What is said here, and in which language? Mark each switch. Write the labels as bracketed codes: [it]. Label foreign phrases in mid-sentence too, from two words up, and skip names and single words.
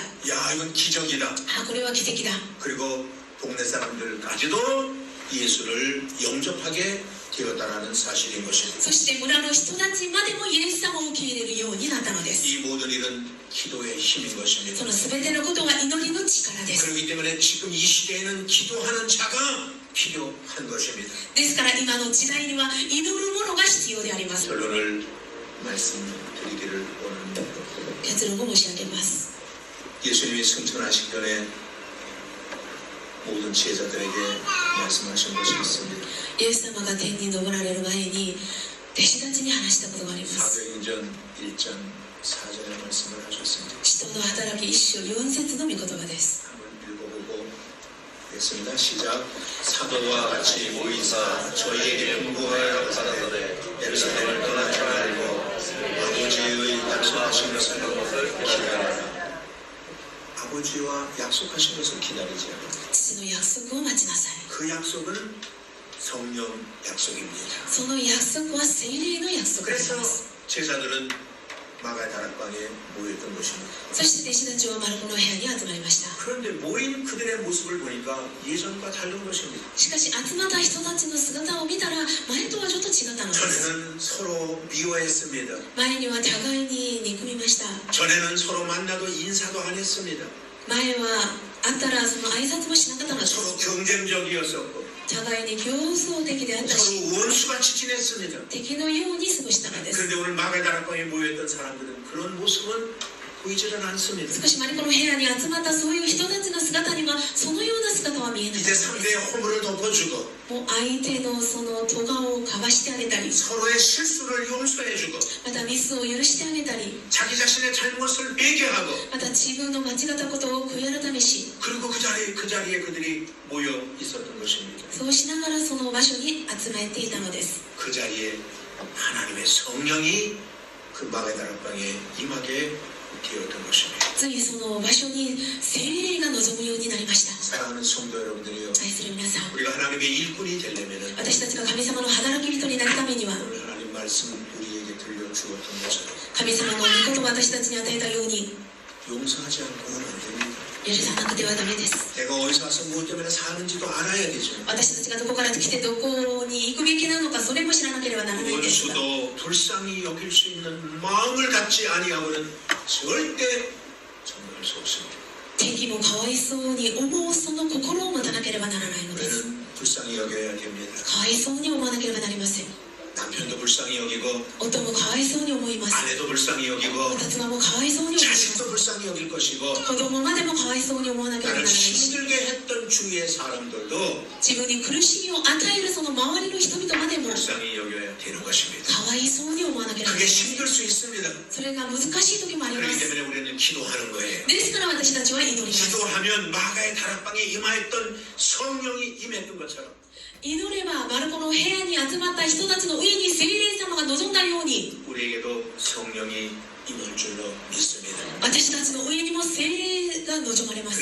[ko] 야 이건 기적이다. [ja] あ、これは奇跡だ。 [ko] 그리고 동네 사람들까지도 예수를 영접하게 되었다라는 사실인 것입니다. [ja] そして村の人たちまでもイエス様を受け入れるようになったのです。 [ko] 이 모든 일은 기도의 힘인 [ja] そ [ko] 것입니다. [ja] の全てのことは祈りの力です。 [ko] 그렇기 때문에 지금 이 시대에는 기도하는 자가 필요한 것입니다. [ja] ですから今の時代には祈るものが必要であります。 [ko] 결론을 말씀드리기를 원합니다. [ja] 結論を申し上げます。 [ko] 예수님이 승천하시기 전에 모든 제자들에게 말씀하신 것이 있습니다. [ja] イエス様が天に昇られる前に弟子たちに話したことがあります。 [ko] 사도행전 1장 4절의 말씀을 하셨습니다. [ja] 使徒の働き1章4節の御言葉です。 [ko] 한번 읽어보고 하겠습니다. 시작. 사도와 같이 모이사 저희에게 공부하여 받았더니 예루살렘을 떠나지 말고 아버지의 약속하신 것을 기다리라. 아버지와 약속하신 것을 기다리지 않아. [ja] 父の約束を待ちなさい。 [ko] 그 약속은 성령 약속입니다. [ja] その約束は聖霊の約束で [ko] 그래서 [ja] す。 [ko] 제자들은 마가의 다락방에 모였던 것입니다. [ja] そして弟子たちはマルコの部屋に集まりました。 [ko] 그런데 모인 그들의 모습을 보니까 예전과 다른 것입니다. [ja] しかし集まった人たちの姿を見たら前とはちょっと違ったのです。 [ko] 전에는 서로 미워했습니다. [ja] 前には互いに憎みました。 [ko] 전에는 서로 만나도 인사도 안 했습니다. [ja] 前は会ったらその挨拶もしなかったのです。 [ko] 서로 경쟁적이었었고 [ja] 互いに競争的であったし [ko] 서로 원수같이 지냈습니다. [ja] 敵のように過ごしたのです。 [ko] 그런데 오늘 마가의 다락방에 모였던 사람들은 그런 모습은 보이지는 않습니다. [ja] しかしマリコの部屋に集まったそういう人たちの姿にはそのような姿は見えない。 [ko] 이제 상대의 허물을 덮어주고 [ja] もう相手のその咎をかばしてあげたり、 [ko] 서로의 실수를 용서해주고 [ja] またミスを許してあげたり、 [ko] 자기 자신의 잘못을 회개하고 [ja] また自分の間違ったことを悔い改めし、 [ko] 그리고 그 자리에 그들이 모여 있었던 것입니다. [ja] そうしながらその場所に集まっていたのです。 [ko] 그 자리에 하나님의 성령이 그 마가의 다락방에 임하게 되었던 것입니다. [ja] ついにその場所に聖霊が望むようになりました。 [ko] 사랑하는 성도 여러분들이요, [ja] 愛する皆さん、 [ko] 우리가 하나님의 일꾼이 되려면 [ja] 私たちが神様の働き人になるためには、 [ko] 오늘 하나님 말씀 우리에게 들려주었던 것처럼 [ja] 神様の御言葉を私たちに与えたように [ko] 용서하지 않고는 안 됩니다. [ja] 許さなくてはダメです。 [ko] 내가 어디서 와서 무엇 때문에 사는지도 알아야 되죠. [ja] 私たちがどこから来てどこに行くべきなのか、それも知らなければならないんですが、 [ko] 원수도 불쌍히 여길 수 있는 마음을 갖지 아니하고는 절대 전도할 수 없습니다. [ja] 敵もかわいそうに思うその心を持たなければならないのです。 [ko] 우리는 불쌍히 여겨야 됩니다. [ja] かわいそうに思わなければなりません。 [ko] 남편도 불쌍히 여기고 [ja] 夫もかわいそうに思います。 [ko] 아내도 불쌍히 여기고 [ja] また妻もかわいそうに思います。 [ko] 자식도 불쌍히 여길 것이고 [ja] 子供までもかわいそうに思わなければなら [ko] 나를 [ja] ないし、 [ko] 힘들게 했던 주위의 사람들도 [ja] 自分に苦しみを与えるその周りの人々までも [ko] 불쌍히 여겨야 되는 것입니다. [ja] かわいそうに思わなければなら [ko] 그게 [ja] ない。 [ko] 힘들 수 있습니다. [ja] それが難しい時もありま [ko] 그렇기 [ja] す。 [ko] 때문에 우리는 기도하는 거예요. [ja] ですから私たちは祈ります。 [ko] 기도하면 마가의 다락방에 임하였던 성령이 임했던 것처럼 [ja] 祈ればマルコの部屋に集まった人たちの上に聖霊様が望んだように、 [ko] 우리에게도 성령이 임할 줄로 믿습니다. [ja] 私たちの上にも聖霊が望まれます。